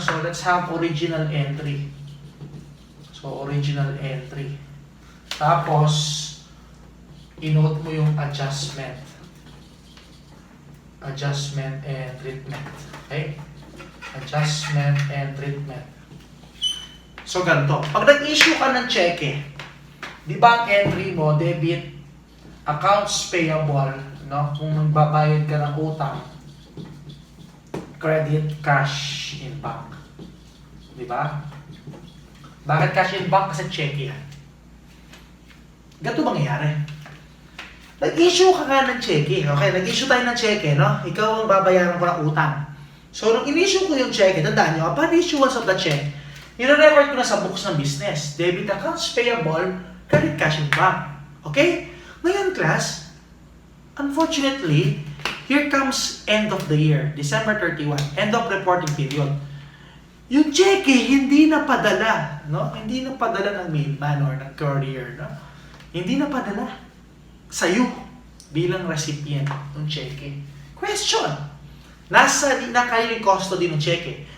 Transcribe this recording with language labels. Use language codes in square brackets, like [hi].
[en] So, let's have original entry. So, original entry. [tl] Tapos, inote mo yung adjustment. [en] Adjustment and treatment. Okay? Adjustment and treatment. [tl] So, ganito. Pag nag-issue ka ng cheque, di ba ang entry mo, debit, accounts payable, no? Kung magbabayad ka ng utang, credit, cash in bank. Di ba? Bakit cash in bank? Kasi cheque yan. Ganito mangyayari. Nag-issue ka nga ng cheque. Okay, nag-issue tayo ng cheque, no? Ikaw ang babayaran ko ng utang. So, nung in-issue ko yung cheque, tandaan nyo, [en] upon issuance of the cheque, [tl] i-record ko na sa books ng business. [en] Debit, accounts payable, credit, cash in bank. Okay? [tl] Ngayon, [en] class, unfortunately, Here comes end of the year, December 31, end of reporting period. [tl] Yung cheque, hindi na padala, no? Hindi na padala ng mailman or ng courier, no? Hindi na padala sa'yo bilang recipient ng cheque. Question. Di na kayo yung custody ng cheque.